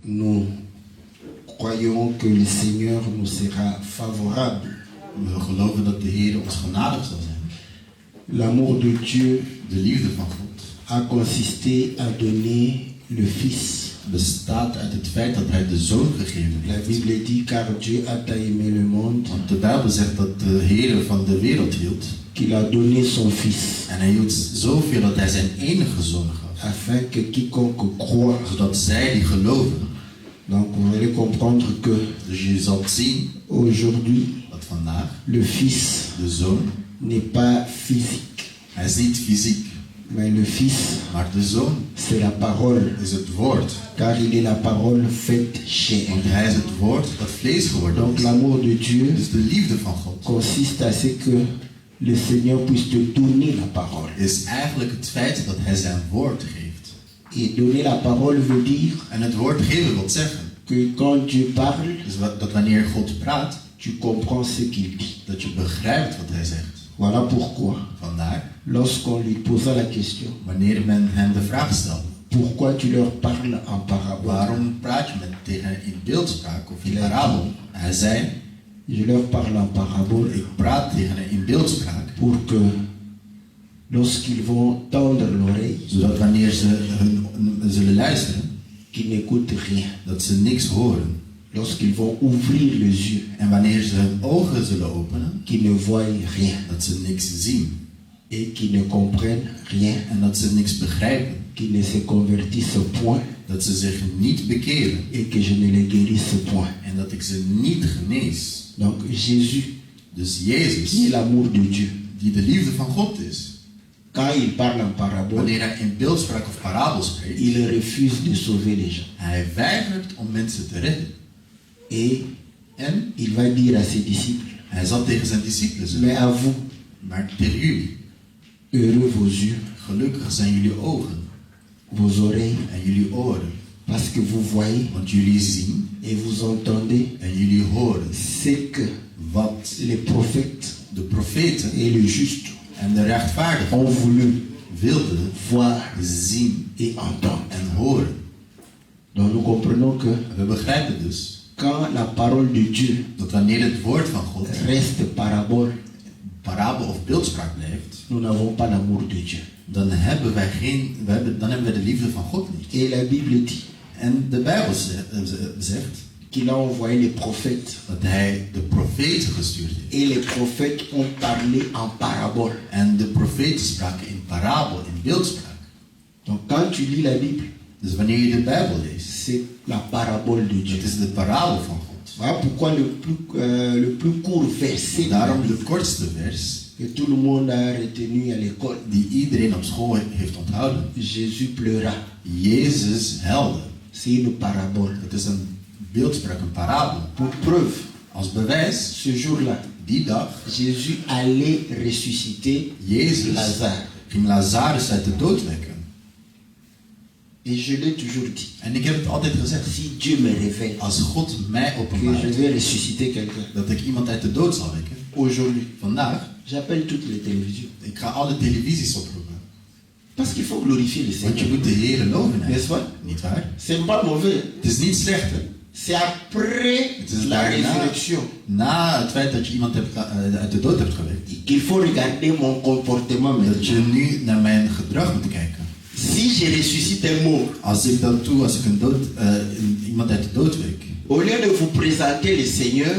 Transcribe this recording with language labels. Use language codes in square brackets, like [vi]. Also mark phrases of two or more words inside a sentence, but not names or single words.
[fr] nous croyons que le Seigneur nous sera favorable. [nl] We geloven dat de Heer ons genadig zal zijn. [fr] L'amour de Dieu [nl] De liefde van God [fr] a consisté à donner le Fils. [nl] bestaat uit het feit dat hij de Zoon gegeven [fr] La [nl] heeft. [fr] Bible dit, car Dieu a tant aimé le monde [nl] Want de Bijbel zegt dat de Heer van de wereld hield. [fr] qu'il a donné son Fils, [nl] En hij hield zoveel dat hij zijn enige Zoon gaf. [fr] afin que quiconque croit. [nl] Zodat zij die geloven. [fr] Donc vous allez comprendre que [nl] Dus je zal zien [fr] aujourd'hui, [nl] dat vandaag [fr] le Fils [nl] de Zoon, [fr] n'est pas physique, [nl] hij is niet fysiek, [fr] mais le Fils, [nl] maar de Zoon [fr] c'est la parole, [nl] is het woord. [fr] car il est la parole faite chair. [nl] Want hij is het woord dat vlees geworden [fr] Donc [nl] is. [fr] l'amour de Dieu [nl] Dus de liefde van God [fr] consiste à ce que le Seigneur puisse te donner la parole. [nl] is eigenlijk het feit dat hij zijn woord geeft. [fr] Et donner la parole veut dire [nl] En het woord geven wil zeggen [fr] que quand Dieu parle, [nl] dus dat wanneer God praat, [fr] tu comprends ce qu'il dit. [nl] dat je begrijpt wat hij zegt. [fr] Voilà pourquoi, [nl] Vandaar, [fr] lorsqu'on lui posa la question, [nl] wanneer men hem de vraag stelt, [fr] pourquoi tu leur parles en parabole? [nl] waarom praat je tegen hen in beeldspraak of in parabel? Hij zei, [fr] Je leur parle en parabole [nl] ik praat tegen hen in beeldspraak, [fr] pour que lorsqu'ils vont tendre l'oreille, [nl] zodat wanneer ze zullen luisteren, [fr] qu'ils n'écoutent rien. [nl] dat ze niks horen. [fr] Lorsqu'ils vont ouvrir les yeux, [nl] En wanneer ze hun ogen zullen openen, [fr] qu'ils ne voient rien [nl] dat ze niks zien. [fr] et qu'ils ne comprennent rien, [nl] En dat ze niks begrijpen. [fr] qu'ils ne se convertissent point [nl] Dat ze zich niet bekeren. [fr] et que je ne les guérisse point. [nl] En dat ik ze niet genees. [fr] Donc Jésus, [nl] Dus [fr] qui est [nl] Jezus, [fr] l'amour de Dieu, [nl] die de liefde van God is, [fr] quand il parle en parabole, [nl] wanneer hij in beeldspraak of parabel spreekt, [fr] il refuse de sauver les gens. [nl] hij weigert om mensen te redden. [fr] Et il va dire à ses disciples, [nl] Hij zal tegen zijn discipelen zeggen, [fr] mais à vous, [nl] maar tegen jullie, [fr] heureux vos yeux, [nl] gelukkig zijn jullie ogen [fr] vos oreilles, [nl] en jullie oren. [fr] parce que vous voyez [nl] Want jullie zien [fr] et vous entendez [nl] en jullie horen [fr] ce que [nl] wat [fr] les prophètes [nl] de profeten [fr] et les justes [nl] en de rechtvaardigen [fr] ont voulu [nl] wilden [fr] voir [nl] zien [fr] et entendre. [nl] en horen. [fr] Donc nous comprenons que [nl] We begrijpen dus [fr] quand la parole de Dieu [nl] dat wanneer het woord van God [fr] reste parabole, [nl] parabel of beeldspraak blijft, [fr] nous n'avons pas l'amour de Dieu. [nl] dan hebben wij de liefde van God niet. [fr] Et la Bible dit [nl] En de Bijbel zegt [fr] qu'il a envoyé les prophètes [nl] dat hij de profeten gestuurd heeft. [fr] et les prophètes ont parlé en parabole. [nl] En de profeten spraken in parabel, in beeldspraak. [fr] Donc quand tu lis la Bible, [nl] Dus wanneer je de Bijbel leest, [fr] c'est la parabole de Dieu. [nl] het is de parabel van God. [fr] Voilà pourquoi le plus court verset de la [nl] Daarom de [fr] Bible [nl] kortste vers [fr] que tout le monde a retenu à l'école. [nl] die iedereen op school heeft onthouden. [fr] Jésus pleura. [nl] Jezus huilde. [fr] C'est une parabole. [nl] Het is een beeldspraak, een parabel. [fr] Pour preuve, [nl] Als bewijs, [fr] ce jour-là, [nl] die dag, [fr] Jésus allait ressusciter [nl] Jezus [fr] Lazare. [nl] ging Lazarus uit de dood wekken. [fr] Et je l'ai toujours dit. [nl] En ik heb het altijd gezegd. [fr] Si Dieu me révèle [nl] Als God mij [fr] que je [nl] openbaart [fr] vais ressusciter quelqu'un, [nl] dat ik iemand uit de dood zal wekken, [fr] aujourd'hui, [nl] vandaag, [fr] j'appelle toutes les télévisions. [nl] ik ga alle televisies oproepen. [fr] Parce qu'il faut glorifier le [nl] Want je [fr] Seigneur. [nl] moet de Heer loven. hè? [fr] N'est-ce pas? [nl] Niet waar? [fr] C'est pas mauvais. [nl] Het is niet slecht. Hè? [fr] C'est après [nl] Het is [fr] la [nl] daarna, [fr] résurrection [nl] na het feit dat je iemand uit de dood hebt gewekt, [fr] qu'il faut regarder mon comportement [nl] dat [fr] maintenant. [nl] je nu naar mijn gedrag moet kijken. [fr] Si je ressuscite un mort, [nl] Als ik iemand uit de dood wek, [fr] au lieu de vous présenter le Seigneur,